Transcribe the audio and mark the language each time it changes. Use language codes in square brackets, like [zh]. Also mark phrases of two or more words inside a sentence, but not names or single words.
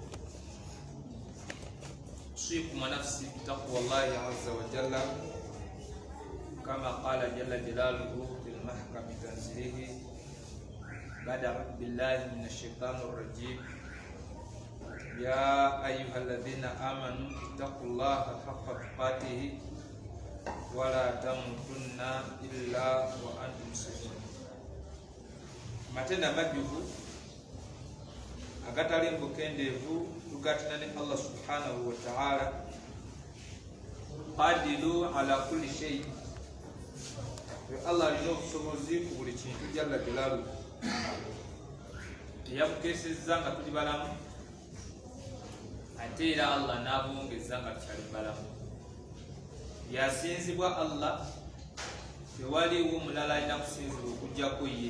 [ar] أوصيكم ونفسي بتقوى الله عز وجل كما قال جل جلاله في المحكم تنزيله بعد أعوذ بالله من الشيطان الرجيم. يا أيها الذين آمنوا اتقوا الله حق تقاته ولا تموتن إلا وأنتم مسلمون. [lg] Matenda majuvu agatali mbukendevu tugatina ne [ar] الله سبحانه وتعالى قادر على كل شيء. [lg] Allah alina obusobozi ku buli kintu [ar] جل جلاله. [lg] Yamukesezza nga tuli balamu ate era Allah n'abongezza nga tukyali balamu. Yasinzibwa Allah, tewaliwo mulala alina kusinzibwa okuggyako ye.